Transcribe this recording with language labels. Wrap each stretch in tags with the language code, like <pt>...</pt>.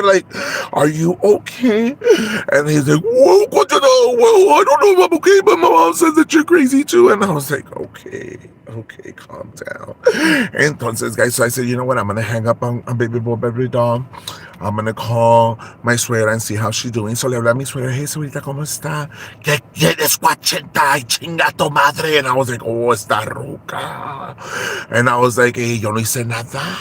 <en>Like, are you okay? And he's like, whoa, Coachenta, well, I don't know if I'm okay, but my mom says that you're crazy too. And I was like, okay, calm down.</en> <es>Entonces,</es> <en>guys, so I said, you know what? I'm going to hang up on baby boy, baby doll. I'm going to call my suegra and see how she's doing.</en> <es>So le hablé a mi suegra, hey, suegrita, ¿cómo está? ¿Qué quieres, Coachenta? Y chinga tu madre.</es> <en>And I was like,</en> <es>oh, está ruca.</es> <en>And I was like, hey,</en> <es>yo no hice nada.</es>